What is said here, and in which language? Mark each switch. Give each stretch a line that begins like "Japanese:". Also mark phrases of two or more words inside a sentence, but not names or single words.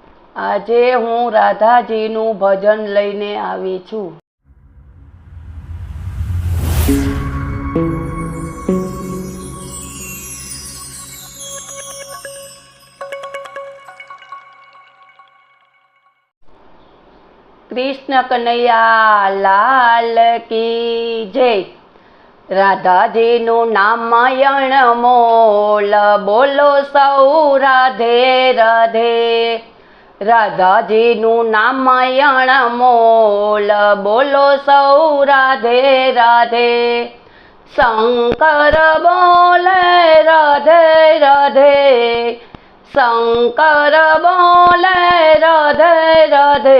Gujarati: આજે હું રાધાજીનું ભજન લઈને આવી છું।
Hindi: कृष्ण कन्हैया लाल की जय।
Gujarati: राधाजीનું નામયણ મોલ, બોલો સૌ રાધે રાધે। રાધાજીનું નામયણ મોલ, બોલો સૌ રાધે રાધે। શંકર બોલે રાધે રાધે, શંકર બોલે રાધે રાધે।